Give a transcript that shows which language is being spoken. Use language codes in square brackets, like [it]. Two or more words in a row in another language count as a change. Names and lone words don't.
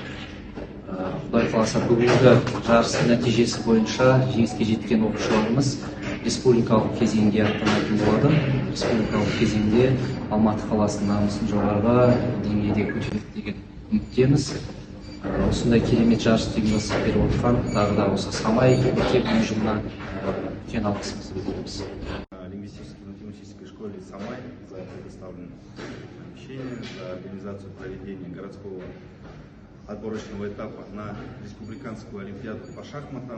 [kk] Құдай қаласа бүгінгі жарыс нәтижесі бойынша жеңіске жеткен оқушыларымыз республикалық кезеңге аттанатын болады. Республикалық кезеңде Алматы қаласының намысын жоғарғы деңгейде көтереді деген үміттеміз. Осындай керемет жарыс ұйымдастырып беріп отырған тағы да осы Самай мектебінің ұжымына үлкен алғысымызды білдіреміз. [ru] Лингвистической школе Самай за предоставленное обучение, за организацию проведения городского отборочного этапа на республиканскую олимпиаду по шахматам.